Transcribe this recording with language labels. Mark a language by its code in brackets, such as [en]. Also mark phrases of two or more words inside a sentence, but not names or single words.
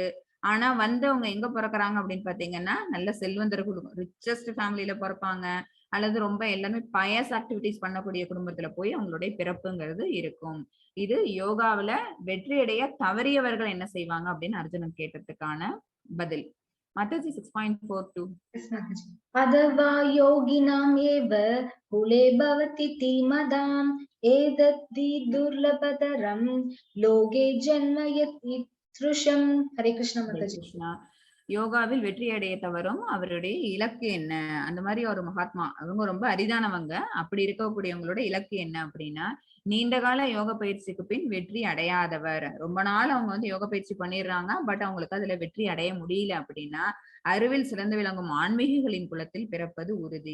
[ta] ஆனா வந்து அவங்க எங்க பிறக்குறாங்க அப்படின்னு பாத்தீங்கன்னா நல்ல செல்வந்தர் குடும்பம், [en] richest familyil [ta] பிறப்பாங்க. அல்லது ரொம்ப எல்லாமே [en] pious activities [ta] பண்ணக்கூடிய குடும்பத்துல போய் அவங்களுடைய பிறப்புங்கிறது இருக்கும். இது யோகாவுல வெற்றி அடைய தவறியவர்கள் என்ன செய்வாங்க அப்படின்னு அர்ஜுனன் கேட்டதுக்கான பதில். மாதாஜி 6.42. [en] Yes, Mataji. [sa] अथवा योगिनाम् एव कुले भवति मदाम् एतद्धि दुर्लभतरं लोके जन्म यत्सृशम्. हरे कृष्ण ஹரே माताजी. கிருஷ்ணா. [ta] யோகாவில் வெற்றி அடைய தவறும் அவருடைய இலக்கு என்ன? அந்த மாதிரி ஒரு மகாத்மா அவங்க ரொம்ப அரிதானவங்க. அப்படி இருக்கக்கூடியவங்களோட இலக்கு என்ன அப்படின்னா, நீண்ட கால யோக பயிற்சிக்கு பின் வெற்றி அடையாதவர். ரொம்ப நாள் அவங்க வந்து யோக பயிற்சி பண்ணிடுறாங்க, பட் அவங்களுக்கு அதுல வெற்றி அடைய முடியல அப்படின்னா, அறிவில் சிறந்து விளங்கும் ஆன்மீகங்களின் குலத்தில் பிறப்பது உறுதி.